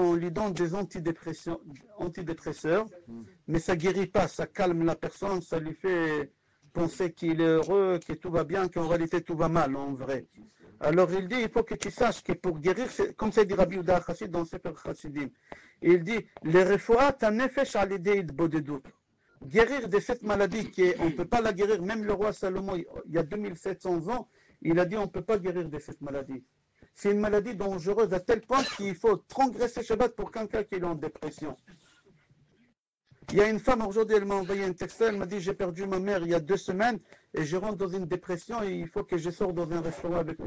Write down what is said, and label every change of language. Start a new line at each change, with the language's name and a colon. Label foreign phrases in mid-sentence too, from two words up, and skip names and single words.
French: On lui donne des antidépresseurs, mais ça ne guérit pas, ça calme la personne, ça lui fait penser qu'il est heureux, que tout va bien, qu'en réalité tout va mal, en vrai. Alors il dit, il faut que tu saches que pour guérir, comme ça dit Rabbi Yehuda Chassid dans Sefer Chassidim, il dit, les
Hebrew: רפואת נפש על ידי התבודדות.
French: Guérir de cette maladie, on ne peut pas la guérir, même le roi Salomon, il y a 2700 ans, il a dit on ne peut pas guérir de cette maladie. C'est une maladie dangereuse à tel point qu'il faut transgresser Shabbat pour quelqu'un qui est en dépression. Il y a une femme aujourd'hui, elle m'a envoyé un texte, elle m'a dit j'ai perdu ma mère il y a 2 semaines et je rentre dans une dépression et il faut que je sorte dans un restaurant avec elle.